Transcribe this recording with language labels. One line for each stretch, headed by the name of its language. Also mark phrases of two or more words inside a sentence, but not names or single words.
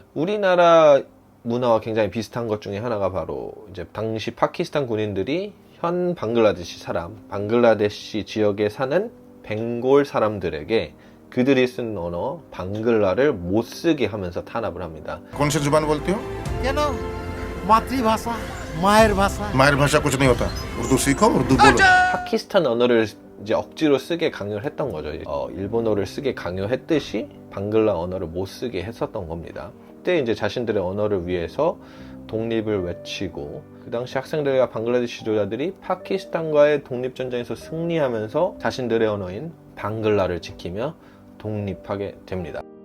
Korean: 우리나라 문화와 굉장히 비슷한 것 중에 하나가 바로 이제 당시 파키스탄 군인들이 현 방글라데시 방글라데시 지역에 사는 벵골 사람들에게 그들이 쓴 언어 방글라를 못 쓰게 하면서 탄압을 합니다.
Hindi: कौन सी जुबान बोलती हो? क्या ना मातृभाषा
Bangla: মায়ের ভাষা মায়ের ভাষা
Hindi: कुछ नहीं होता, उर्दू सीखो, उर्दू बोलो.
Korean: 파키스탄 언어를 이제 억지로 쓰게 강요를 했던 거죠. 일본어를 쓰게 강요했듯이 방글라 언어를 못 쓰게 했었던 겁니다. 그때 이제 자신들의 언어를 위해서 독립을 외치고, 그 당시 학생들과 방글라데시 지도자들이 파키스탄과의 독립전쟁에서 승리하면서 자신들의 언어인 방글라를 지키며 독립하게 됩니다.